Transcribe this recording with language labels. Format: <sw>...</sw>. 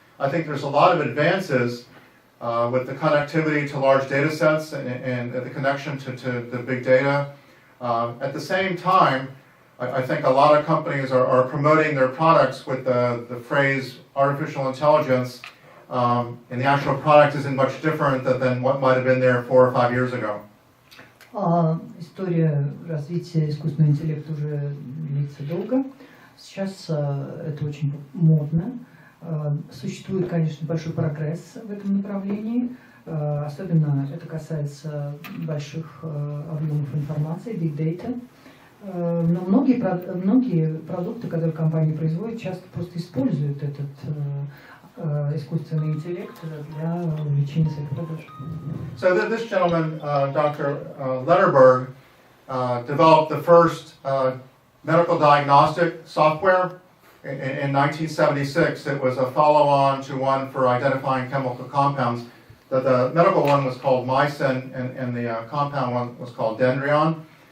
<en>I think there's a lot of advances with the connectivity to large data sets and the connection to the big data. At the same time, I think a lot of companies are promoting their products with the phrase artificial intelligence, and the actual product isn't much different than what might have been there 4 or 5 years ago.</en> <ru>История развития искусственного интеллекта уже длится долго. Сейчас это очень модно. Существует, конечно, большой прогресс в этом направлении. Особенно это касается больших объемов информации, big data. Но многие продукты, которые компании производят, часто просто используют этот искусственный интеллект для увеличения своих продаж.</ru> <en>So this gentleman, Dr. Letterberg, developed the first medical diagnostic software in 1976. It was a follow-on to one for identifying chemical compounds. The medical one was called mycin, and the compound one was called dendrion.</en>